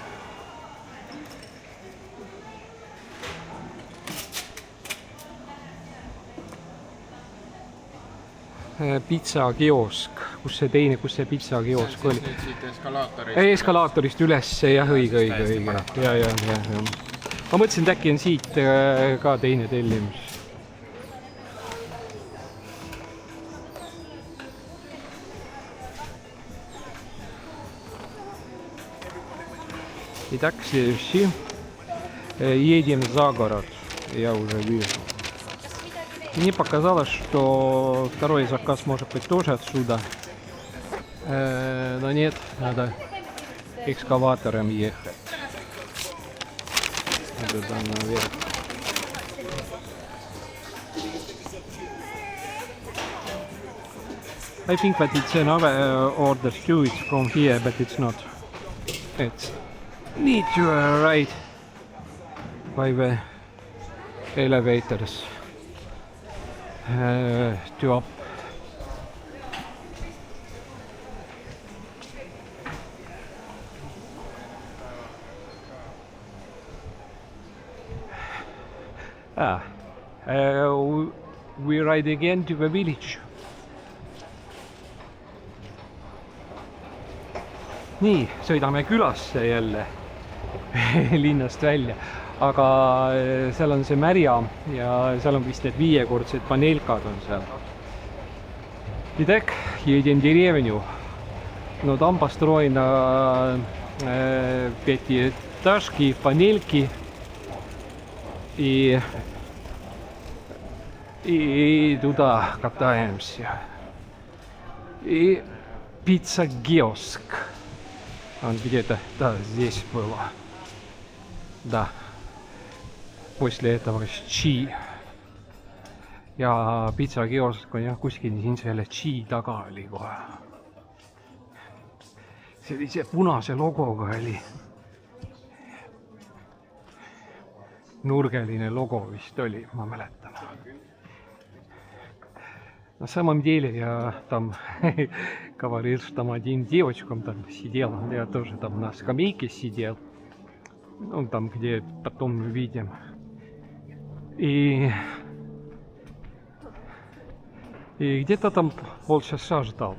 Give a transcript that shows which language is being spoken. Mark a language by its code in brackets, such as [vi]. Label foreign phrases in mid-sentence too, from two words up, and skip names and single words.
[et] Pitsakiosk. Kus see pitsakiosk oli? See on siit eskalaatorist. Eskalaatorist üles, jah, õige. Ja. Ma mõtlesin, et äkki on siit ka teine tellimus. [ru] Итак, следующий. Едем за город. Я уже вижу. Мне показалось, что второй заказ может быть тоже отсюда. Но нет, надо экскаватором ехать. Туда наверх. [en] I think that it's another order too. It's from here, but it's not. It's need to ride by the elevators. To up. We ride again to the village. [et] Nii, sõidame külasse jälle linnast välja. Aga seal on see märja ja seal on vist need 5-kordsed panelkad on seal. [ru] Итак, едем в деревню. Но там построено 5-этажки, панельки. И туда катаемся. И пицца-киоск. Он где-то, да, здесь было. Да. После этого Chi. [et] Ja pitsakiosk on jah kuskil siin selle Chi taga oli kohe. Sellise punase logoga oli. Nurgeline logo vist oli, ma mäletan. [ru] На самом деле я там говорил, что там один девочком там сидел. Я тоже там на скамейке сидел. Ну, там, где потом мы видим. И где-то там полчаса ждал.